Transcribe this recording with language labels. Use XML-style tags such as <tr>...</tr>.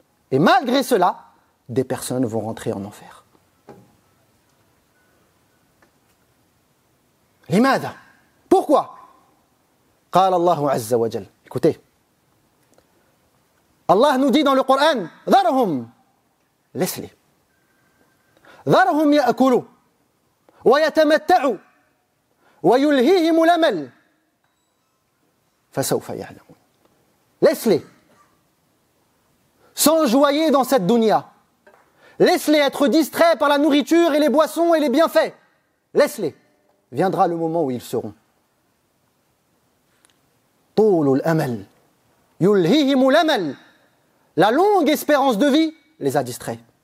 <fr>Et malgré cela, des personnes vont rentrer en enfer.</fr> <ar>Limada.</ar> <fr>Pourquoi?</fr> <ar>قال الله عز وجل.</ar> <fr>Écoutez. Allah nous dit dans le Coran,</fr> <ar>ذرهم.</ar> <fr>Laisse-les.</fr> <ar>ذرهم يأكلوا ويتمتعوا ويلهيهم الأمل فسوف يعلمون.</ar> <fr>Laisse-les s'enjoyer dans cette dunya. Laisse-les être distraits par la nourriture et les boissons et les bienfaits. Laisse-les. Viendra le moment où ils seront.</fr> <ar>طول الأمل يلهيهم الأمل.</ar> <fr>La longue espérance de vie les a distraits.</fr>